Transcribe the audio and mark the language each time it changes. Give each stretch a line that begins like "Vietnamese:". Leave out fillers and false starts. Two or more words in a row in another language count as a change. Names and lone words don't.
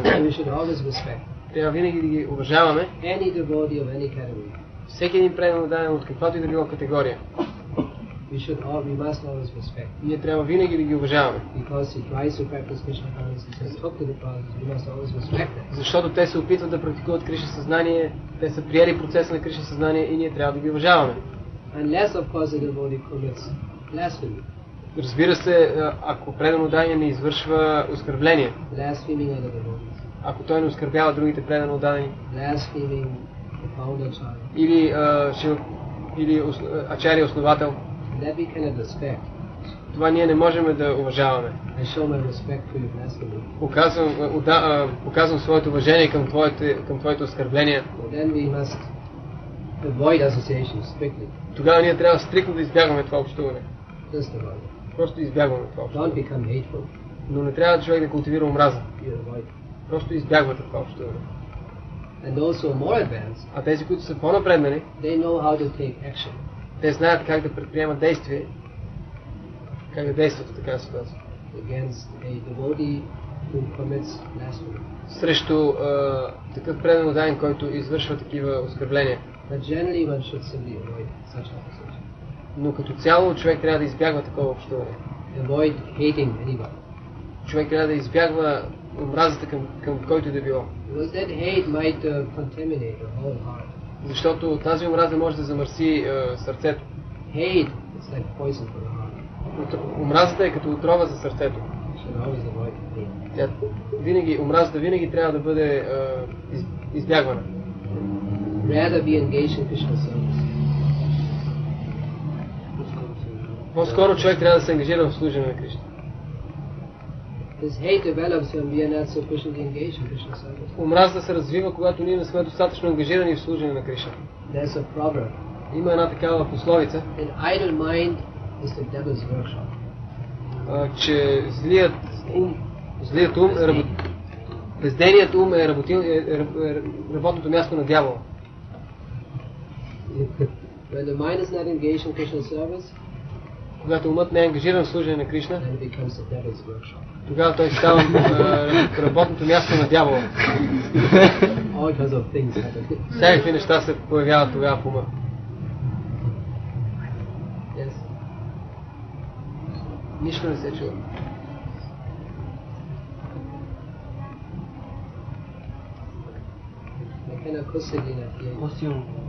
English: We should always respect
Bulgarian: Трябва винаги да ги уважаваме.
English: any devotee of any category.
Bulgarian: Всеки един преданодаден от каквато и да било категория.
English: We must always respect.
Bulgarian: Ние трябва винаги да ги уважаваме.
English: Because he tries to practice Krishna consciousness and talk to the process, we must always respect that.
Bulgarian: Защото те се опитват да практикуват Кришна съзнание, те са приели процеса на Кришна съзнание и ние трябва да ги уважаваме.
English: Unless, of course, the devotee commits blasphemy.
Bulgarian: Разбира се, ако преданодадение не извършва оскърбление,
English: Blaspheming other devotees.
Bulgarian: ако той не оскърбява другите преданодадени,
English: Blaspheming the founder child.
Bulgarian: или ачария основател,
English: That we cannot respect.
Bulgarian: това ние не можем да уважаваме.
English: I show my respect for your blasphemy.
Bulgarian: Показвам своето уважение към твоите оскърбления.
English: But then we must avoid association strictly.
Bulgarian: Тогава ние трябва стриктно да избягваме това общуване.
English: Just avoid it.
Bulgarian: Просто избягваме това
English: Don't
Bulgarian: общуване.
English: become hateful.
Bulgarian: Но не трябва човек да култивира омраза.
English: You avoid it.
Bulgarian: Просто избягвате това общуване.
English: And those who are more advanced,
Bulgarian: А тези, които са по-напреднали,
English: they know how to take action
Bulgarian: те знаят как да предприемат действие, как да действат в такава ситуация.
English: against a devotee who commits blasphemy.
Bulgarian: Срещу такъв преданодаден, който извършва такива оскърбления.
English: But generally one should simply avoid such association.
Bulgarian: Но като цяло човек трябва да избягва такова общуване.
English: Avoid hating anybody.
Bulgarian: Човек трябва да избягва омразата към който и да било.
English: Because that hate might contaminate the whole heart.
Bulgarian: Защото тази омраза може да замърси сърцето.
English: Hate is like poison for the heart.
Bulgarian: Омразата е като отрова за сърцето.
English: You should always avoid hate.
Bulgarian: Омразата винаги трябва да бъде избягвана.
English: Rather be engaged in Krishna service.
Bulgarian: По-скоро човек трябва да се ангажира в служене на Кришна.
English: This hate develops when we are not sufficiently engaged in Krishna service.
Bulgarian: Омразата се развива, когато ние не сме достатъчно ангажирани в служене на Кришна.
English: There's a proverb.
Bulgarian: Има една такава пословица,
English: An idle mind is the devil's workshop.
Bulgarian: че злият ум, бездейният ум е работното място на дявола.
English: When the mind is not engaged in Krishna service,
Bulgarian: Когато умът не е ангажиран в служене на Кришна,
English: then it becomes the devil's workshop.
Bulgarian: тогава той става работното място на дявола.
English: All kinds of things happen.
Bulgarian: Всякакви неща се появяват тогава в ума.
English: Yes.
Bulgarian: Нищо не се чува.
English: I can acoustically not hear you.
Bulgarian: По-силно.